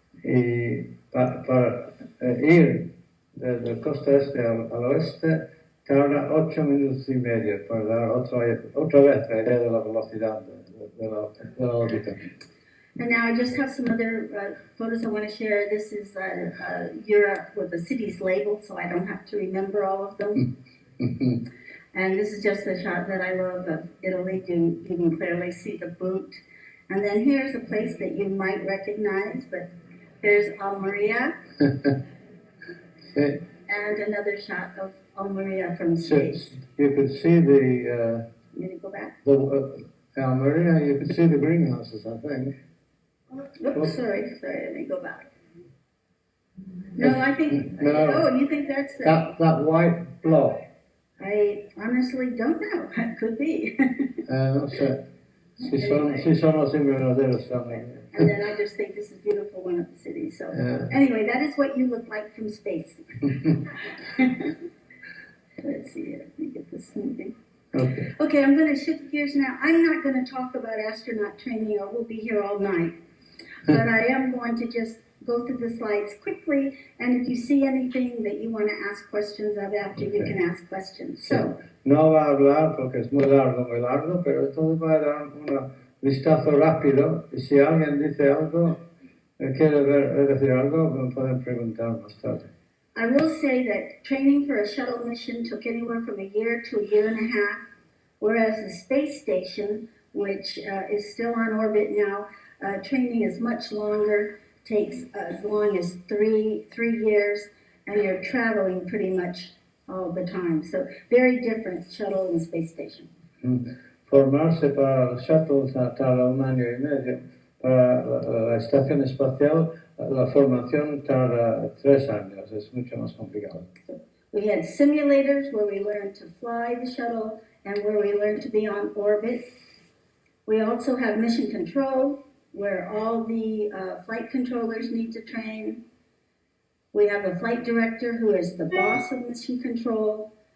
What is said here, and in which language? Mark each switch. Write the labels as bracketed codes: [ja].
[es] Y para ir del costa este al oeste tarda 8 minutos y medio para dar otra vez la idea de la velocidad de la órbita. [en] And now I just have some other photos I want to share. This is Europe with the city's label, so I don't have to remember all of them. And this is just a shot that I love of Italy. You can clearly see the boot. And then here's a place that you might recognize, but here's ALMERÍA. And another shot of ALMERÍA from space. You could see the... I'm going to go back. ALMERÍA, you could see the greenhouses, I think. Oops, sorry, let me go back. No, I think, no, oh, you think that's that white block? I honestly don't know. It could be. [es] No sé. Si son los invernaderos también. [en] And then I just think this is a beautiful one of the city. So anyway, that is what you look like from space. Let's see here. Let me get this moving. Okay, I'm going to shift gears now. I'm not going to talk about astronaut training, or we'll be here all night. But I am going to just go through the slides quickly, and if you see anything that you want to ask questions of after, you can ask questions. So, [es] no va a hablar porque es muy largo, pero esto va a dar un vistazo rápido, y si alguien dice algo, quiere decir algo, pueden preguntar más tarde. [en] I will say that training for a shuttle mission took anywhere from a year to a year and a half, whereas the space station, which is still on orbit now, training is much longer, takes as long as three years, and you're traveling pretty much all the time. So very different shuttle and space station. [es] Formarse para el shuttle tarda 1 año y medio, para la estación espacial la formación tarda 3 años, es mucho más complicado. [en] So we had simulators where we learned to fly the shuttle and where we learned to be on orbit. We also have mission control, where all the flight controllers need to train. We have a flight director who is the boss of mission control.